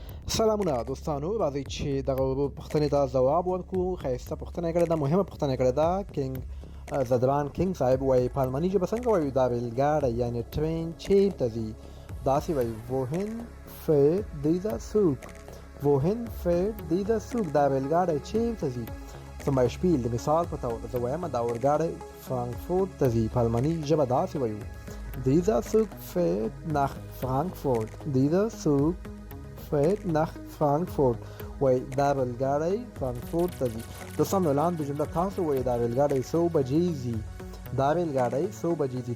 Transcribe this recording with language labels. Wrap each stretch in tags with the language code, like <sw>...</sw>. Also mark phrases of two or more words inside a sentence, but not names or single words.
<ps>سلامونه دوستانو، راځئ چې دغه پوښتنې ته ځواب ورکړو. ښایسته پوښتنه یې کړې ده، مهمه پوښتنه یې کړې ده. زدران کینګ صاحب وایي په الماني ژبه څنګه وایو دا ریلګاډی یعنې ټرین چیرته ځي؟ داسې وایي</ps> <de>wohin fährt dieser Zug. wohin fährt dieser Zug.</de> <ps>دا ریلګاډی چیرته ځي؟</ps> <de>Zum Beispiel</de> <ps>د مثال په توګه زه وایم دا اورګاډی فرانکفورت ته ځي. په الماني ژبه داسې وایو</ps> <de>dieser Zug fährt nach Frankfurt. dieser Zug fährt nach Frankfurt.</de> <ps>وای دا ریلګاډی فرانکفورت ته ځي. دوستانو لاندې جمله تاسو وایي دا ریلګاډی څو بجې ځي؟ دا ریلګاډی څو بجې ځي؟</ps>